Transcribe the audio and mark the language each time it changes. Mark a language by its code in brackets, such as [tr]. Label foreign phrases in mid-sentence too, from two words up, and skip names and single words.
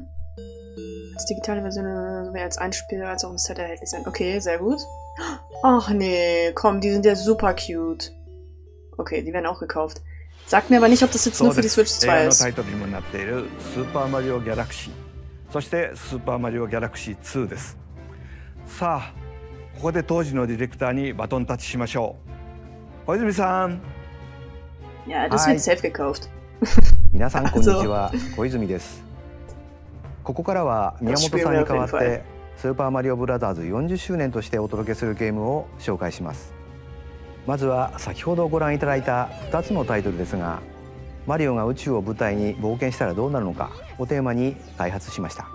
[de] Als digitale Version sowie als Einspieler als auch ein Set erhältlich sein. Okay, sehr gut. Ach nee, komm, die sind ja super cute. Okay, die werden auch gekauft. Sagt mir aber nicht, ob das jetzt nur für die Switch 2 ist. [ja] そしてスーパーマリオギャラクシー2です。さあここで当時のディレクターにバトンタッチしましょう。小泉さん。 [de] Ja, das wird safe gekauft. [ja] 皆さんこんにちは、小泉です。ここからは宮本さんに代わってスーパーマリオブラザーズ40周年としてお届けするゲームを紹介します。まずは先ほどご覧いただいた2つのタイトルですが、マリオが宇宙を舞台に冒険したらどうなるのかをテーマに開発しました。